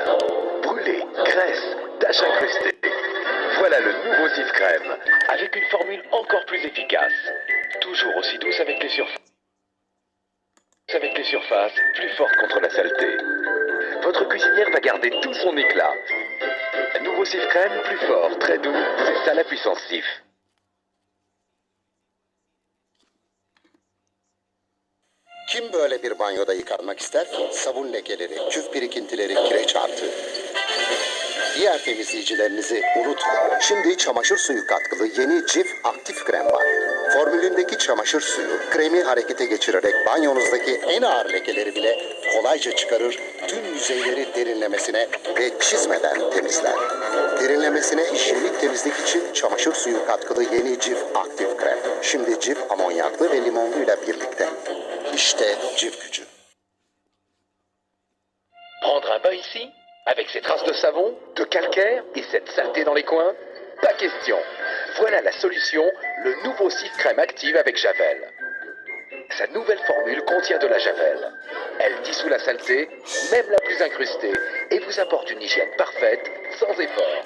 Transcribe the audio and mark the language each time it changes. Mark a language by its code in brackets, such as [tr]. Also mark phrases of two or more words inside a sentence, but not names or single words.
[fr] Brûlée, graisse, taches incrustées. Voilà le nouveau Cif Crème, avec une formule encore plus efficace. Toujours aussi douce avec les surfaces. Plus forte contre la saleté. Votre cuisinière va garder tout son éclat. Nouveau Cif Crème, plus fort, très doux, c'est ça la puissance Cif. [tr] Kim böyle bir banyoda yıkanmak ister ki? Sabun lekeleri, küf birikintileri, kireç artığı. Diğer temizleyicilerinizi unutun. Şimdi çamaşır suyu katkılı yeni Cif Aktif Krem var. Formülündeki çamaşır suyu kremi harekete geçirerek banyonuzdaki en ağır lekeleri bile kolayca çıkarır, tüm yüzeyleri derinlemesine ve çizmeden temizler. Derinlemesine hijyenik temizlik için çamaşır suyu katkılı yeni Cif Aktif Krem. Şimdi Cif amonyaklı ve limonluyla birlikte. İşte Cif gücü. [fr] Prendre un bain ici, avec ces traces de savon, de calcaire et cette saleté dans les coins? Pas question. Voilà la solution, le nouveau Cif Crème active avec Javel. Sa nouvelle formule contient de la javel. Elle dissout la saleté, même la plus incrustée, et vous apporte une hygiène parfaite, sans effort.